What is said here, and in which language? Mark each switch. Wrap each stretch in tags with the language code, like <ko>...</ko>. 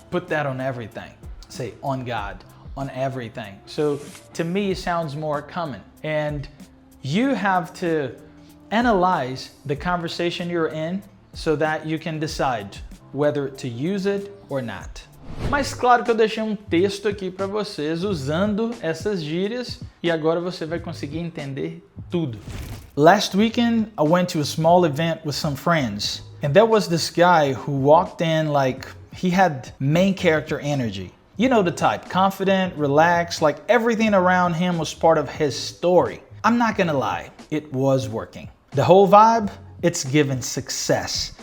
<en>Put that on everything. Say on God, on everything. So to me, it sounds more common. And you have to analyze the conversation you're in so that you can decide whether to use it or not.</en> <pt>Mas claro que eu deixei texto aqui para vocês usando essas gírias e agora você vai conseguir entender tudo.</pt> <en>Last weekend, I went to a small event with some friends, and there was this guy who walked in like he had main character energy. You know the type, confident, relaxed, like everything around him was part of his story. I'm not gonna lie, it was working. The whole vibe, it's given success.</en>